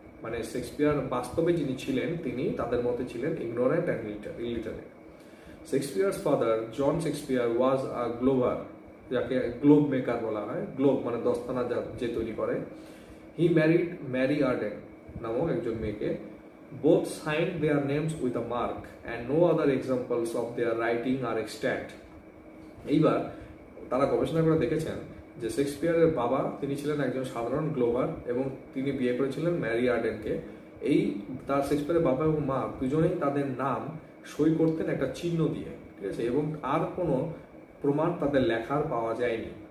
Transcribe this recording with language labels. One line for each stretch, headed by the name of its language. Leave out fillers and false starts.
Bangla: মানে শেক্সপিয়ার বাস্তবে যিনি ছিলেন তিনি তাদের মতে ছিলেন
English: Ignorant and illiterate. Shakespeare's father John Shakespeare was a glover,
Bangla: যাকে গ্লোব মেকার বলা হয়। গ্লোব মানে দস্তানা যে তৈরি করে।
English: he married
Bangla: ম্যারি আর্ডেন নামক একজন মেয়েকে।
English: Both signed their names with a mark and no other examples of their writing are extant.
Bangla: এইবার তারা গবেষণা করে দেখেছেন যে শেক্সপিয়ারের বাবা তিনি ছিলেন একজন সাধারণ গ্লোভার এবং তিনি বিয়ে করেছিলেন ম্যারি আর্ডেনকে। এই তার শেক্সপিয়ারের বাবা এবং মা দুজনেই তাদের নাম সই করতেন একটা চিহ্ন দিয়ে। ঠিক আছে, এবং আর কোনো প্রমাণ তাদের লেখার পাওয়া যায়নি।